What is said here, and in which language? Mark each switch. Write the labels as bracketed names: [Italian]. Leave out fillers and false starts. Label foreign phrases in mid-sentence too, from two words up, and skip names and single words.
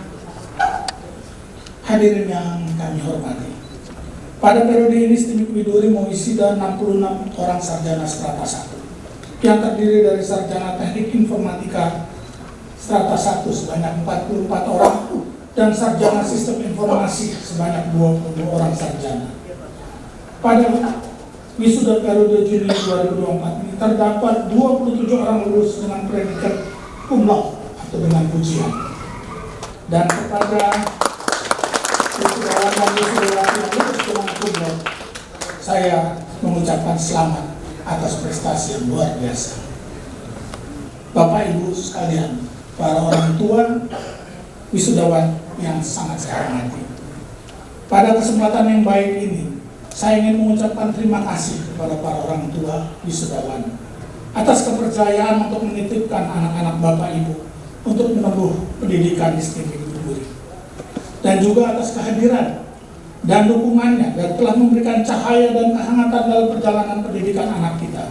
[Indonesian] Hadirin yang kami hormati, pada periode ini STIMIK Widuri mewisuda 66 orang sarjana strata 1 yang terdiri dari sarjana teknik informatika strata 1 sebanyak 44 orang dan sarjana sistem informasi sebanyak 20 orang sarjana. Pada wisuda periode Juni 2024 ini terdapat 27 orang lulus dengan predikat [Latin] cum laude [Indonesian] atau dengan pujian. Dan kepada wisudawan dan wisudawati yang lulus dengan [Latin] cum laude, [Indonesian] saya mengucapkan selamat atas prestasi yang luar biasa. Bapak Ibu sekalian, para orang tua wisudawan yang sangat saya hormati, pada kesempatan yang baik ini saya ingin mengucapkan terima kasih kepada para orang tua wisudawan atas kepercayaan untuk menitipkan anak-anak Bapak Ibu untuk menempuh pendidikan di STIMIK Widuri, dan juga atas kehadiran dan dukungannya dan telah memberikan cahaya dan kehangatan dalam perjalanan pendidikan anak kita.